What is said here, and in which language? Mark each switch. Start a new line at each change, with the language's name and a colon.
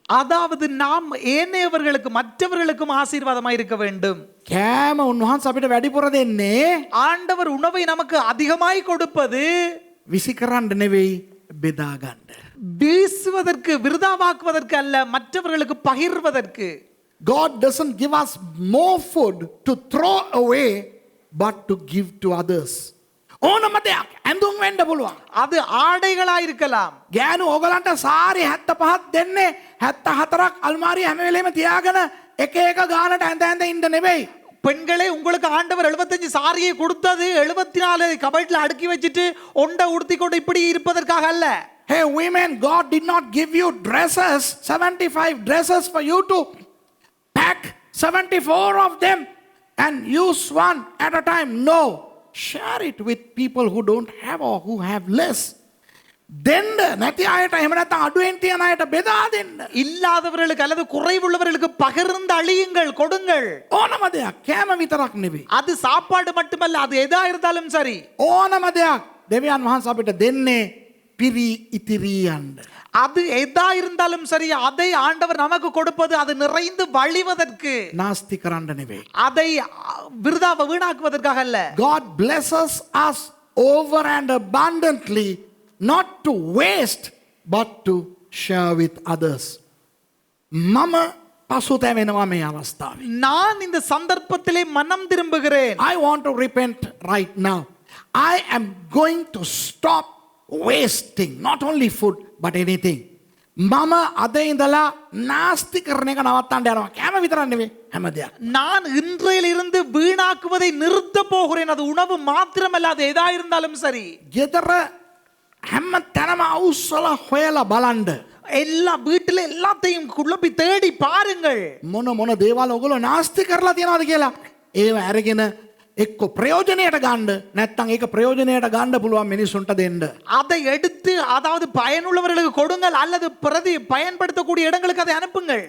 Tamil: அதாவது நாம் ஏனையவர்களுக்கு மற்றவர்களுக்கும் ஆசீர்வாதமாய் இருக்க வேண்டும்.
Sinhala: කෑම උන්වහන්සේ අපිට වැඩිපුර දෙන්නේ
Tamil: ஆண்டவர் உணவை நமக்கு அதிகமாய் கொடுப்பது
Sinhala: විසි කරන්න නෙවෙයි, බෙදා ගන්න.
Tamil: வீசுவதற்கு, விருதாவாக்குவதற்கு அல்ல, மற்றவர்களுக்கு பகிர்வதற்கு.
English: God doesn't give us more food to throw away, but to give to others.
Sinhala: ඕනම දෙයක් ඇඳුම් වෙන්න පුළුවන්.
Tamil: அது ஆடைகளாய் இருக்கலாம்.
Sinhala: ගෑනු ඕගලන්ට සාරි 75ක් දෙන්නේ 74ක් අල්මාරිය හැම වෙලේම තියාගෙන එක එක ගානට ඇඳ ඉන්න නෙවෙයි.
Tamil: பெண்களே, உங்களுக்கு ஆண்டவர் 75 சாரியை கொடுத்தது 74 கபட்ல அடுக்கி வச்சிட்டு ஒண்ட உடுத்தி கொண்டு இப்படி இருப்பதற்காக அல்ல.
English: Hey women, God did not give you dresses, 75 dresses for you to pack 74 of them and use one at a time. No. Share it with people who don't have or who have less.
Sinhala: දෙන්න නැති අයට එහෙම නැත්නම් අඩුවෙන් තියන අයට බෙදා දෙන්න.
Tamil: இல்லாதவர்களுக்கு அல்லது குறைவுள்ளவர்களுக்கு பகிர்ந்து அழியுங்கள், கொடுங்கள்.
Sinhala: ඕනම දෙයක් කෑම විතරක් නෙවෙයි.
Tamil: அது சாப்பாடு மட்டுமல்ல, அது எதா இருந்தாலும் சரி.
Sinhala: ඕනම දෙයක් දෙවියන් වහන්සේ අපිට දෙන්නේ පිරි ඉතිරි යන්න.
Tamil: அது எதா இருந்தாலும் சரி, அதை ஆண்டவர் நமக்கு கொடுப்பது அது நிறைந்து வழிவதற்கு,
Sinhala: නාස්ති කරන්න නෙවෙයි.
Tamil: அதை விருதாவ வீணாக்குவதற்காக அல்ல.
English: God blesses us over and abundantly, not to waste but to share with others.
Sinhala: මම පසුතැවෙනවා මේ අවස්ථාවේ.
Tamil: நான் இந்த சந்தர்ப்பத்திலே மனம் திரும்புகிறேன்.
English: I want to repent right now. I am going to stop wasting not only food but anything.
Sinhala: මම අද ඉඳලා නාස්ති කරන එක නවත්තන්න යනවා. කෑම විතරක් නෙවෙයි, හැම දෙයක්.
Tamil: நான் இன்றையிலிருந்து வீணாக்குவதை நிறுத்த போகிறேன். அது உணவு மாத்திரமல்ல, அது எதா இருந்தாலும் சரி.
Sinhala: ගෙදර හැම තැනම අවුස්සලා හොයලා බලන්න.
Tamil: எல்லா வீட்டுல எல்லாத்தையும் குழப்பி தேடி பாருங்கள்.
Sinhala: මොන මොන දේවල් ඔයගොල්ලෝ නාස්ති කරලා තියනවද කියලා. ඒව අරගෙන එක්ක ප්‍රයෝජනයට ගන්න නැත්නම් ඒක ප්‍රයෝජනයට ගන්න පුළුවන් මිනිසුන්ට දෙන්න.
Tamil: அதை எடுத்து அதாவது பயனுள்ளவர்களுக்கு கொடுங்கள் அல்லது பயன்படுத்தக்கூடிய இடங்களுக்கு அதை அனுப்புங்கள்.